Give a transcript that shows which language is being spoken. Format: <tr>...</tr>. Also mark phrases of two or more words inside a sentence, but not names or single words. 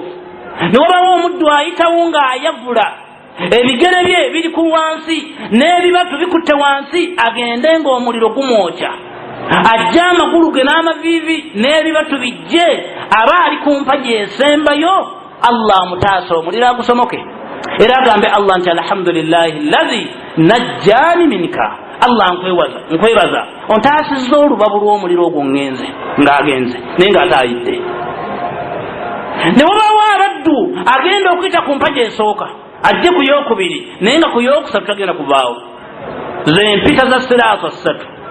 <lg>Ne wabawo omuddu ayitawo ng'ayavula, ebigere bye biri ku wansi n'ebibatu bikutte wansi, agende ng'omuliro gumwokya, ajja amagulu ge n'amaviivi n'ebibatu bijje, aba ali ku mpagi esembayo, Allah amutaasa omuliro agusomoke era agambe Allah nti</lg> <ar>الحمد لله الذي نجاني منك,</ar> <lg>Allah nkwebaza ontaasizza olubabu lw'omuliro ogwo ŋŋenze ng'agenze naye ng'ate ayidde. Ne wabawo abaddu agenda okuyita ku mpagi esooka ajje ku yookubiri naye nga ku yookusatu tagenda kuvaawo, ze mpita za siraata ssatu.</lg>